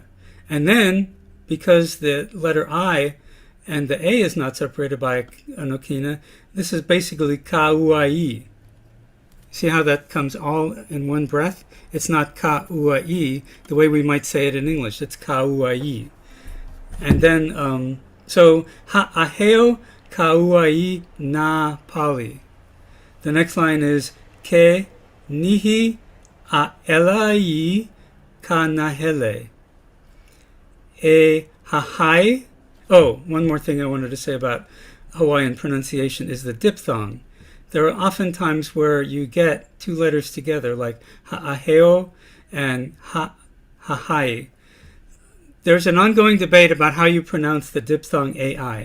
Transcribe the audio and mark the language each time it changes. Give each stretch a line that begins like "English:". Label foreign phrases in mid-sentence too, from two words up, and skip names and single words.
English: And then, because the letter I and the A is not separated by an okina, this is basically ka'uai. See how that comes all in one breath? It's not ka-ua-i, the way we might say it in English. It's ka-ua-i. And then, so
Hawaiian: ha'aheo ka-ua-i na pali.
English: The next line is
Hawaiian: ke nihi a elai ka nahele. E hahai.
English: Oh, one more thing I wanted to say about Hawaiian pronunciation is the diphthong. There are often times where you get two letters together, like ha'aheo and hahai. There's an ongoing debate about how you pronounce the diphthong ai.